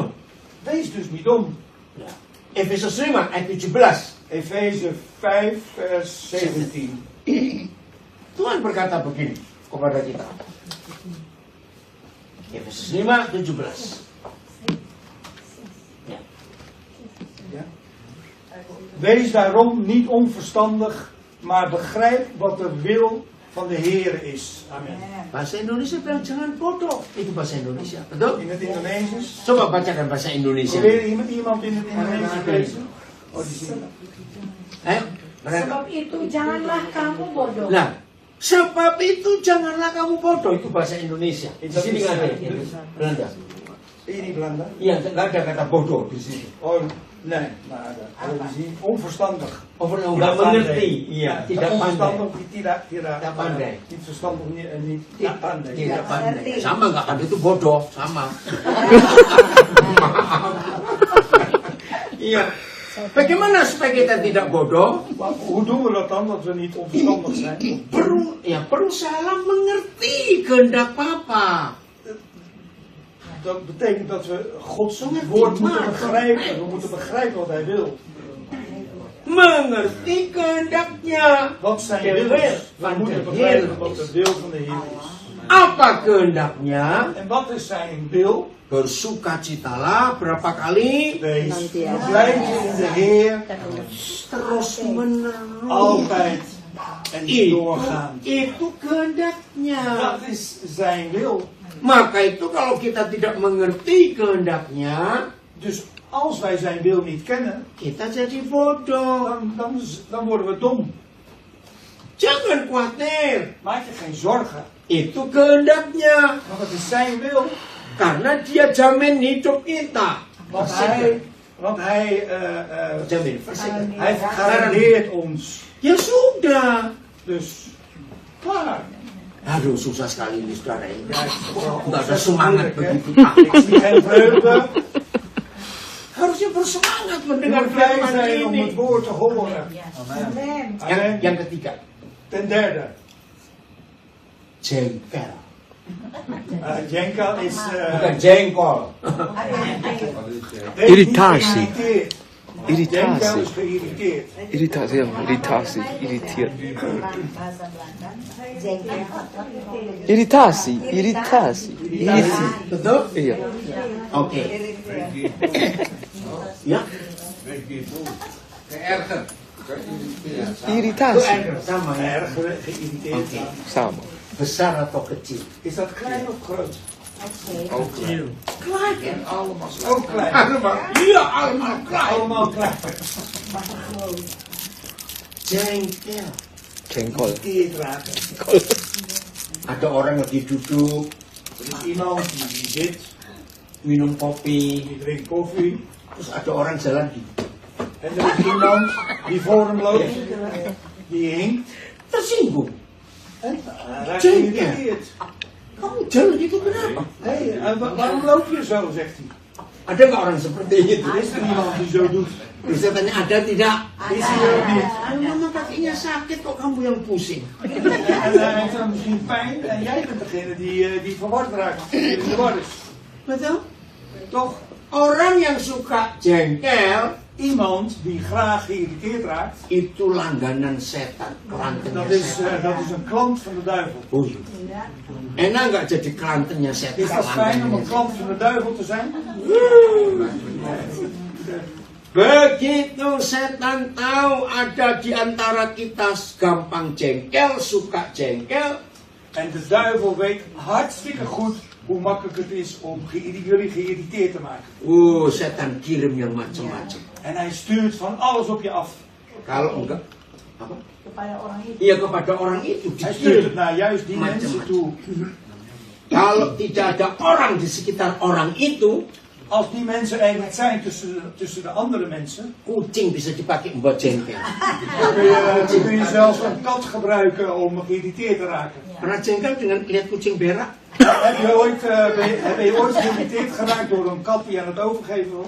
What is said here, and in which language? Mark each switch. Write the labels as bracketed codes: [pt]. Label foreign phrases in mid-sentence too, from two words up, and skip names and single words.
[nl] Wees dus niet dom. [id] Efesus 5 ayat 17. [nl] Efeze 5 vers 17. [id] Tuhan berkata begini kepada kita. Efesus 5, 17. Ya. [nl] Ja. Wees daarom niet onverstandig, maar begrijp wat de wil van de Heer is. Amen. [id] Bahasa Indonesia bilang jangan bodoh. Itu bahasa Indonesia, betul? [nl] In het Indonesisch. [id] Coba bacakan bahasa Indonesia. [nl] Probeer iemand in het Indonesisch te lezen. Oh, die zien. [id] Ayo, mereka. Sebab itu janganlah kamu bodoh. Nah, sebab itu janganlah kamu bodoh. Itu bahasa Indonesia. Di Itu sini bisa. nggak ada. Belanda. Ini Belanda. Iya, nggak ada kata bodoh di sini. [nl] Oh, nee, maar ada. Die zien onverstandig. [id] Over nggak mengerti. Iya, tidak pandai. Onverstandig, tidak pandai. [nl] Niet verstandig, niet [id] tidak pandai. Tidak pandai. Sama nggak pandai itu bodoh, sama. Iya. Bagaimana supaya kita tidak bodoh? [nl] Maar hoe doen we dat dan, dat we niet onverstandig zijn? [id] Berusaha mengerti kehendak Papa. [nl] Dat betekent dat we Gods woord moeten begrijpen. We moeten begrijpen wat hij wil. [id] Mengerti kehendaknya. [nl] Wat zijn wil is. We moeten begrijpen wat de wil van de Heer is. [id] Apa kehendaknya? [nl] En wat is zijn wil? [id] Bersukacitalah berapa kali? [nl] Wees blij in de Heer. [id] Terus menerus. [nl] Altijd. En niet doorgaan. [id] Itu kehendaknya. [nl] Dat is zijn wil. [id] Maka itu kalau kita tidak mengerti kehendaknya, [nl] Dus als wij zijn wil niet kennen, [id] kita jadi bodoh. [nl] dan worden we dom. [id] Jangan khawatir. [nl] Maak je geen zorgen. [id] Itu kehendaknya. [nl] Want het is zijn wil. [id] Karena dia jamin hidup kita. [nl] Want hij [id] Jamin, verzekerd. [nl] hij garandeert ons. [id] Ya sudah. [nl] Dus, klaar. [id] Aduh, susah sekali ini saudara ini. [nl] Ja, [id] Nggak ada semangat begitu. [nl] Ik zie geen vreugde. [id] Harusnya bersemangat [nl] Je [id] mendengar [nl] moet blij [id] firman [nl] zijn om [id] ini. [nl] het woord te horen. Amen. Amen. [id] Yang ketiga, [nl] Ten derde, [id] jengkel. [nl] Jenkel is [id] Bukan jengkol. [nl] Irritatie. geïrriteerd. Irritatie. Jenkel is geïrriteerd. Irritatie, ja, irritatie, irriteert. Irritatie, irritatie, irritatie. [id] Betul? Iya. Oke. Ya. [nl] Geërgerd. Irritatie. Erger, [id] sama ya. [nl] Erg geïrriteerd. Oké. Samen. [id] Besar atau kecil? [nl] Is dat klein of groot? Ook klein. Klein. En allemaal zo. Ook klein. Allemaal. Iya, allemaal klein. Allemaal klein. [id] Jengkel. Jengkol. [nl] Geïrriteerd raken. [id] Ada orang lagi duduk, [nl] Er is iemand die zit, [id] minum kopi, [nl] die drinkt koffie. [id] terus ada orang jalan di [nl] En er is iemand die voor hem loopt, die hinkt. [id] tersinggung. [nl] En raakt [id] Jenkel. [nl] geïrriteerd. [id] Kamu jalan gitu kenapa? [nl] Hé, en waarom loop je zo, zegt hij. [id] Ada nggak orang seperti itu? [nl] Is er iemand die zo doet? [id] Terus saya tanya, ada tidak? [nl] Is hij ook niet? [id] Mama kakinya sakit kok kamu yang pusing? [nl] En hij heeft dan misschien pijn en jij bent degene die verward raakt, die in de war is. [id] Betul? [nl] Toch? [id] Orang yang suka jengkel [nl] Iemand die graag geïrriteerd raakt, [id] itu langganan setan, kelantennya [nl] dat is [id] setan. [nl] een klant van de duivel. [id] Oh iya. Enak nggak jadi kelantennya setan? [nl] Is dat fijn om [id] langganannya [nl] een klant van de duivel te zijn? [id] Begitu setan tahu ada di antara kita gampang jengkel, suka jengkel, [nl] En de duivel weet hartstikke goed hoe makkelijk het is om jullie geïrriteerd te maken. [id] setan kirim yang macam-macam. [nl] En hij stuurt van alles op je af. [id] Kalau enggak, apa? Kepada orang itu. Iya kepada orang itu [nl] Hij stuurt het [id] dikirim. [nl] naar juist die mensen toe. [id] Kalau tidak ada orang di sekitar orang itu, [nl] Als die mensen er niet zijn tussen de andere mensen, [id] kucing bisa dipakai membuat jengkel. [nl] dan kun je zelfs een kat gebruiken om geïrriteerd te raken. [id] Pernah jengkel dengan lihat kucing berak? [nl] Heb je ooit geïrriteerd geraakt door een kat die aan het overgeven was?